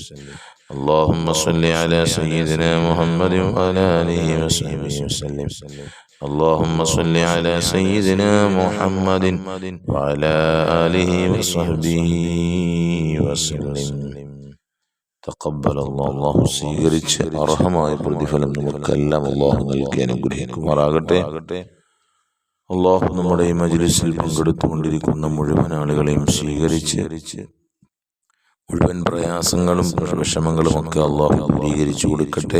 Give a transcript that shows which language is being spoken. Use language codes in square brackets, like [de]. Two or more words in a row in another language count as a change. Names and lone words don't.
[ar] اللهم صل على سيدنا محمد وعلى آله وصحبه وسلم. اللهم صل على سيدنا محمد وعلى آله وصحبه وسلم. تقبل الله [ml] സ്വീകരിച്ച് അർഹമായ പ്രതിഫലം നമുക്കെല്ലാം അല്ലാഹു നൽകി അനുഗ്രഹിക്കുമാറാകട്ടെ. അല്ലാഹു നമ്മുടെ ഈ മജ്ലിസിൽ പങ്കെടുത്തുകൊണ്ടിരിക്കുന്ന മുഴുവൻ ആളുകളെയും സ്വീകരിച്ച് മുഴുവൻ പ്രയാസങ്ങളും വിഷമങ്ങളും ഒക്കെ അല്ലാഹു ദൂരീകരിച്ചു കൊടുക്കട്ടെ.